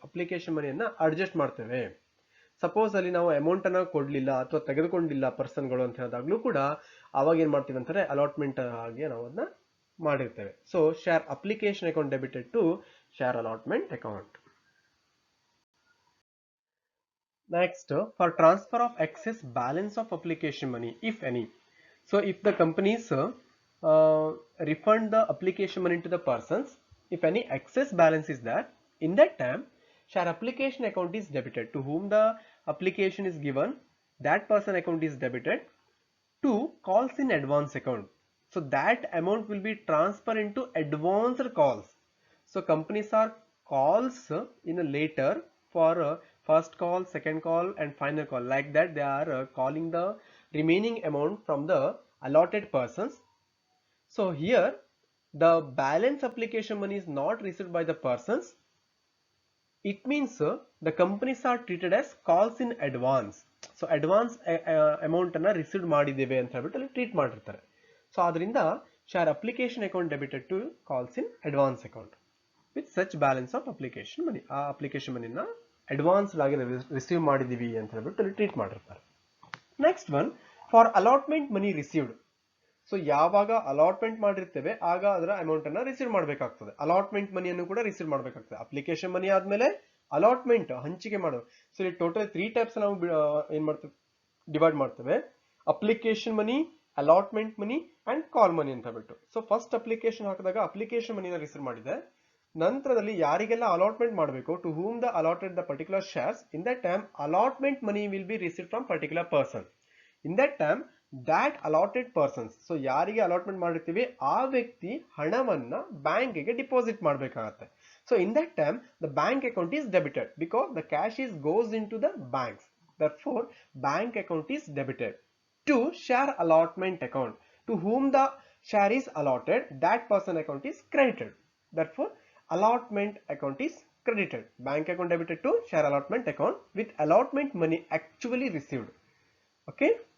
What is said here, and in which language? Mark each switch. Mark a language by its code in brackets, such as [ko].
[kn] Application ಮನಿಯನ್ನ adjust ಮಾಡ್ತೇವೆ. Suppose ಅಲ್ಲಿ ನಾವು ಅಮೌಂಟ್ ಅನ್ನ ಕೊಡ್ಲಿಲ್ಲ ಅಥವಾ ತೆಗೆದುಕೊಂಡಿಲ್ಲ ಪರ್ಸನ್ಗಳು ಅಂತ ಹೇಳಿದಾಗ್ಲೂ ಕೂಡ ಅವಾಗ ಏನ್ ಮಾಡ್ತೀವಿ ಅಂತಾರೆ, ಅಲಾಟ್ಮೆಂಟ್ ಆಗಿ ನಾವು ಅದನ್ನ ಮಾಡಿರ್ತೇವೆ. [en] So share application account debited to share allotment account. Next, for transfer of excess balance of application money, if any. So if the companies refund the application money to the persons, if any excess balance is there, in that time share application account is debited. To whom the application is given, that person account is debited to calls in advance account. So that amount will be transferred into advanced calls. So companies are calls in a later for first call, second call and final call. Like that they are calling the remaining amount from the allotted persons. So here the balance application money is not received by the persons, it means the companies are treated as calls in advance. So advance amount [kn] ಅನ್ನ receive ಮಾಡಿದ್ದೇವೆ ಅಂತ ಹೇಳ್ಬಿಟ್ಟು ಅಲ್ಲಿ treat ಮಾಡಿರ್ತಾರೆ. So ಆದ್ರಿಂದ [en] share application account debited to calls in advance account with such balance of application money. [kn] ಆ application ಮನಿನ advanced ಆಗಿ receive ಮಾಡಿದೀವಿ ಅಂತ ಹೇಳ್ಬಿಟ್ಟು ಅಲ್ಲಿ ಟ್ರೀಟ್ ಮಾಡಿರ್ತಾರೆ. Next one, for allotment money received. So ಯಾವಾಗ ಅಲಾಟ್ಮೆಂಟ್ ಮಾಡಿರ್ತೇವೆ ಆಗ ಅದರ ಅಮೌಂಟ್ ಅನ್ನ ರಿಸೀವ್ ಮಾಡಬೇಕಾಗ್ತದೆ. ಅಲಾಟ್ಮೆಂಟ್ ಮನಿಯನ್ನು ಕೂಡ ರಿಸೀವ್ ಮಾಡಬೇಕಾಗ್ತದೆ. ಅಪ್ಲಿಕೇಶನ್ ಮನಿ ಆದ್ಮೇಲೆ ಅಲಾಟ್ಮೆಂಟ್ ಹಂಚಿಕೆ ಮಾಡೋದು. ಸೊ ಇಲ್ಲಿ ಟೋಟಲ್ 3 ಟೈಪ್ಸ್ ನಾವು ಏನ್ ಮಾಡ್ತೇವೆ, ಡಿವೈಡ್ ಮಾಡ್ತೇವೆ. Application money, allotment money and ಕಾಲ್ ಮನಿ ಅಂತ ಹೇಳ್ಬಿಟ್ಟು. ಸೊ ಫಸ್ಟ್ ಅಪ್ಲಿಕೇಶನ್ ಹಾಕಿದಾಗ ಅಪ್ಲಿಕೇಶನ್ ಮನಿನ ರಿಸೀವ್ ಮಾಡಿದೆ. ನಂತರದಲ್ಲಿ ಯಾರಿಗೆಲ್ಲ ಅಲಾಟ್ಮೆಂಟ್ ಮಾಡಬೇಕು, [en] To whom the allotted the particular shares, in that time allotment money will be receive from particular person. In that time that allotted persons, [kn] so ಯಾರಿಗೆ allotment ಮಾಡಿರ್ತೀವಿ ಆ ವ್ಯಕ್ತಿ ಹಣವನ್ನ ಬ್ಯಾಂಕಿಗೆ ಡಿಪಾಸಿಟ್ ಮಾಡಬೇಕಾಗತ್ತೆ. [en] So in that time the bank account is debited because the cash is goes into the banks. Therefore bank account is debited. To share allotment account, to whom the share is allotted, that person account is credited. Therefore allotment account is credited. Bank account debited to share allotment account with allotment money actually received. Okay.